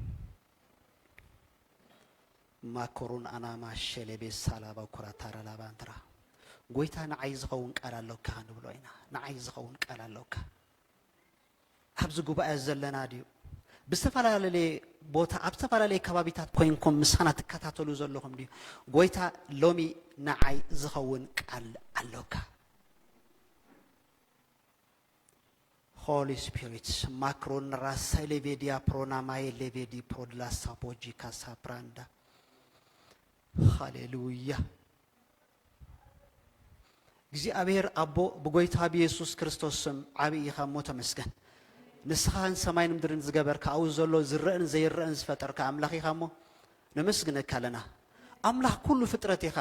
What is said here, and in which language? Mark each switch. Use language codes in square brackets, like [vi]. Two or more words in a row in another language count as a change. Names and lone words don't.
[ti] ማኮሩን ኣናማ ሸለቤ ሳላባ ኩራታራ ላባንትራ ጎይታ ንዓይ ዝኸውን ቃል ኣለካ ንብሎ ኢና ንዓይ ዝኸውን ቃል ኣለካ ኣብዚ ጉባኤ ዘለና ድዩ ብዝተፈላለየ ቦታ ኣብ ዝተፈላለዩ ከባቢታት ኮይንኩም ምሳና ትከታተሉ ዘለኹም ድዩ ጎይታ ሎሚ ንዓይ ዝኸውን ቃል ኣለካ [en] Holy Spirit macron rasa levedia pronamae levedi podla sapojika sapranda [ti] Hallelujah እግዚአብሔር አቦ በጎይታ ኢየሱስ ክርስቶስም ዓብይ ኻሞ ተመስገን ንስኻን ሰማይን ምድርን ዝገበርካ አው ዘሎ ዝረእን ዘይረእን ዝፈጠርካ አምላኽ ኢኻሞ ነመስግነካ ለና አምላኽ ኩሉ ፍጥረት ኢኻ